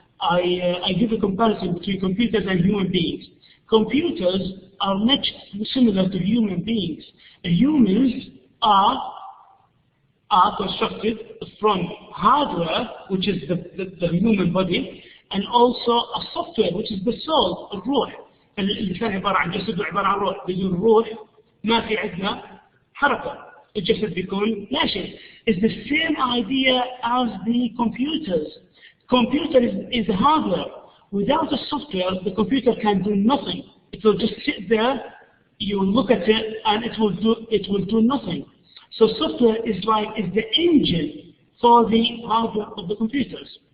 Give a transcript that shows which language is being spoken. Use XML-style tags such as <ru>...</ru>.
<en>I give a comparison between computers and human beings. Computers are much similar to human beings. Humans are constructed from hardware, which is the human body, and also a software, which is the soul, الروح.</en> <ar>الإنسان عبارة عن جسد وعبارة عن روح. بدون روح ما في عندنا حركة. الجسد بيكون لا شيء.</ar> <en>It's the same idea as the computers. Computer is hardware. Without the software, the computer can do nothing. It will just sit there, you look at it, and it will do nothing. So software is the engine for the hardware of the computers.</en>